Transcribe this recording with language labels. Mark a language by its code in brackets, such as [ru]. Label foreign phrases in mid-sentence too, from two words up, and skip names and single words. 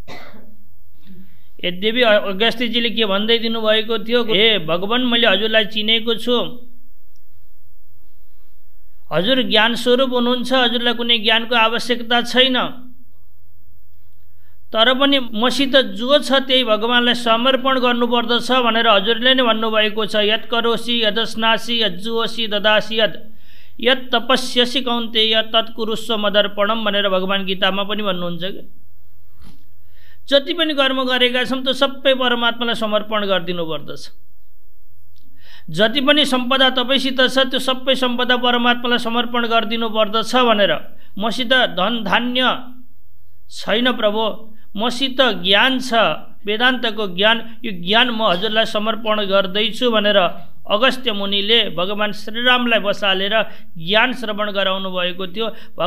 [ne] यद्यपि अगस्त्यजीले के भन्दै दिनुभएको थियो, हे भगवान, मैले हजुरलाई चिनेको छु। हजुर ज्ञान स्वरूप हुनुहुन्छ, हजुरलाई कुनै ज्ञानको आवश्यकता छैन। तर पनि मसित जो छ त्यही भगवानलाई समर्पण गर्नुपर्दछ भनेर हजुरले नै भन्नुभएको छ। [sa] यत् करोसि यदस्नासि यज्जुहोसि ददासि यत् तपस्यसि कौन्तेय तत् कुरुस्व मदर्पणम [ne] भनेर भगवान गीतामा पनि भन्नुहुन्छ कि जति पनि कर्म गरेका छौं त्यो सबै परमात्मालाई समर्पण गरिदिनु पर्दछ। जति पनि सम्पदा तपाईसित छ त्यो सबै सम्पदा परमात्मालाई समर्पण गरिदिनु पर्दछ भनेर। मसित धन धान्य छैन प्रभु, मसित ज्ञान छ, वेदान्तको ज्ञान, यो ज्ञान म हजुरलाई समर्पण गर्दैछु भनेर अगस्त्य मुनिले भगवान श्रीरामलाई बसालेर ज्ञान श्रवण गराउनु भएको थियो।